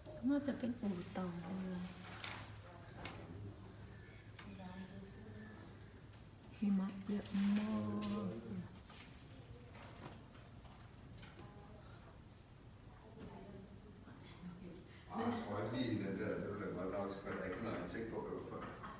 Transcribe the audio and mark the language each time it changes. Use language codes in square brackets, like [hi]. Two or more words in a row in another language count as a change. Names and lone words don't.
[th] น่าจะเป็นอู่ต่อเรือหิมะเยอะมาก [da] Annars var jeg lige den der, det var nok sgu da ikke noget, jeg tænkte på, hvad det var for.